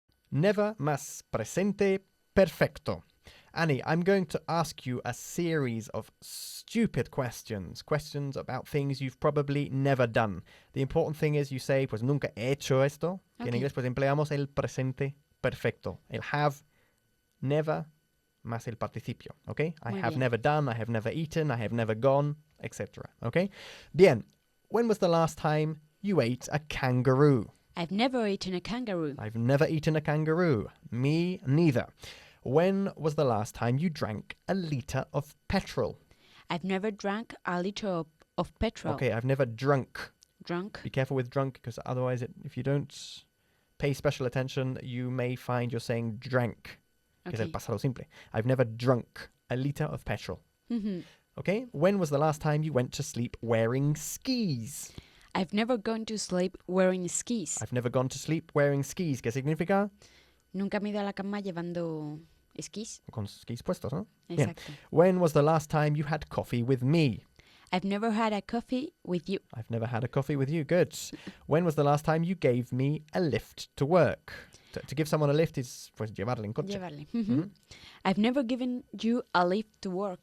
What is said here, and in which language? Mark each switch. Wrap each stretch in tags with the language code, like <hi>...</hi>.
<es>Never más presente perfecto.</es> <en>Annie, I'm going to ask you a series of stupid questions about things you've probably never done. The important thing is you say,</en> <es>pues nunca he hecho esto. Que en</es> <en>Okay.</en> <es>inglés pues empleamos el presente perfecto. El have, never, más el participio.</es> <en>Okay? I</en> <es>Muy</es> <en>have</en> <es>bien.</es> <en>never done, I have never eaten, I have never gone, etc. Okay?</en> <es>Bien.</es> <en>When was the last time you ate a kangaroo? I've never eaten a kangaroo. I've never eaten a kangaroo. Me neither. When was the last time you drank a litre of petrol? I've never drank a liter of petrol. Okay, I've never drunk. Drunk. Be careful with drunk because otherwise, if you don't pay special attention, you may find you're saying drank. Que es el Okay. pasado simple. I've never drunk a litre of petrol. Mhm. Okay, when was the last time you went to sleep wearing skis? I've never gone to sleep wearing skis. I've never gone to sleep wearing skis.</en> <es>¿Qué significa? Nunca me he ido a la cama llevando esquís. Con skis puestos, ¿no? Bien. Exacto.</es> <en>When was the last time you had coffee with me? I've never had a coffee with you. I've never had a coffee with you. Good. When was the last time you gave me a lift to work? To give someone a lift is</en> <es>pues llevarle en coche. Llevarle.</es> <en>I've never given you a lift to work.</en>